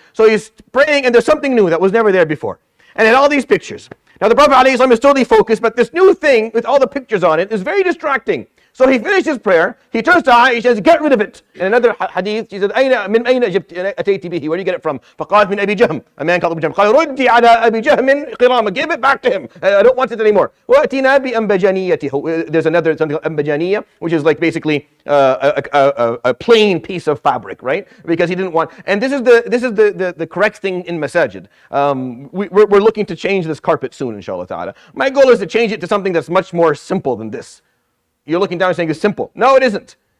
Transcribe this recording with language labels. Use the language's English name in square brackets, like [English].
[English] So he's praying, and there's something new that was never there before. And in all these pictures. Now the Prophet ﷺ is totally focused, but this new thing with all the pictures on it is very distracting. So he finished his prayer, he turns to Aisha and says, get rid of it. In another hadith, she said, [Arabic] من أين أتيت به? [English] Where do you get it from? [Arabic] فقالت من أبي جهم. [English] A man called Abu Jahm. [Arabic] قال ردي على أبي جهم قرامك. [English] Give it back to him. I don't want it anymore. [Arabic] وأتينا بأنبجانيته. [English] There's another something called أنبجانية, which is like basically a plain piece of fabric, right? Because he didn't want, and this is the correct thing in masajid. We're looking to change this carpet soon, inshallah ta'ala. My goal is to change it to something that's much more simple than this. You're looking down and saying it's simple. No, it isn't.